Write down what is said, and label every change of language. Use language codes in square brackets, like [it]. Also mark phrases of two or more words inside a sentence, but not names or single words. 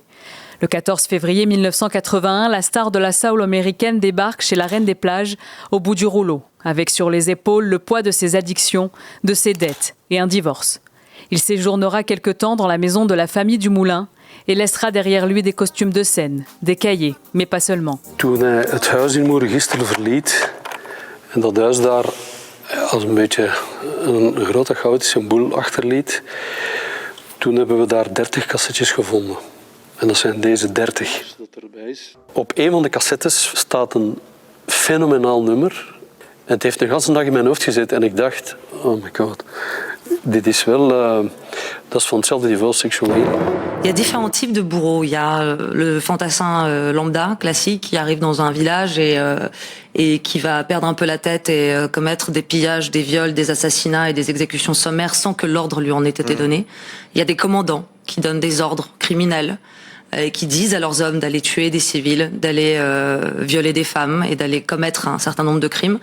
[fr] Le 14 février 1981, la star de la soul américaine débarque chez la Reine des Plages au bout du rouleau, avec sur les épaules le poids de ses addictions, de ses dettes et un divorce. Il séjournera quelque temps dans la maison de la famille du Moulin et laissera derrière lui des costumes de scène, des cahiers, mais pas seulement. [nl] Toen hij het huis in Moerengisteren verliet en dat huis daar als een beetje een grote gouden symbool achterliet, toen hebben we daar 30 cassettes gevonden. En dat zijn deze 30. Op een van de cassettes staat een fenomenaal nummer. Het heeft een ganse dag in mijn hoofd gezeten en ik dacht, [en] oh my god, [nl] dit is wel, dat is van hetzelfde niveau sexual healing. [fr] Il y a différents types de bourreaux. Il y a le fantassin lambda, classique, qui arrive dans un village et qui va perdre un peu la tête et commettre des pillages, des viols, des assassinats et des exécutions sommaires sans que l'ordre lui en ait été donné. Il y a des commandants qui donnent des ordres criminels et qui disent à leurs hommes d'aller tuer des civils, d'aller violer des femmes et d'aller commettre un certain nombre de crimes.